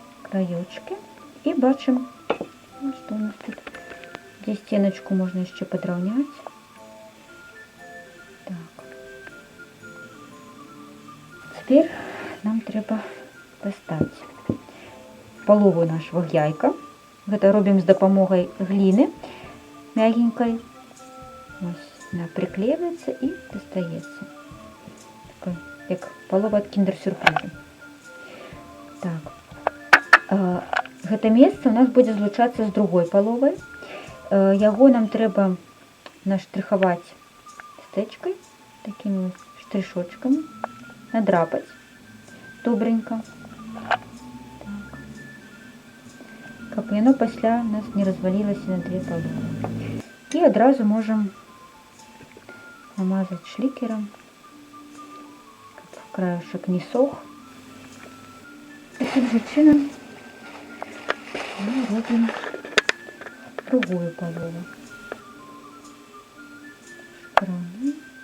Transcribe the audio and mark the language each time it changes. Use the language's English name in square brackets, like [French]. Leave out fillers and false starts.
[Russian] Краёчки. И бачым, что у нас тут. Здесь стеночку можно еще подровнять. Так. Теперь нам треба достать палову нашего яйка. [Belarusian] Гэта робім з дапамогай гліны мягенькой. [Russian] Ось, она приклеивается и достается. Такой, як палова от киндер-сюрприза. Так. [Belarusian] Гэта месца у нас будзе злучацца з другой паловай. Яго нам трэба наштрыхаваць стэчкай, такими штришочками, надрапаць добренько. Каб яно пасля у нас не развалілася на две паловы. І адразу можам намазаць шлікерам, каб краешак не сох. Таким же чином мы робим другую палову. Шкрани.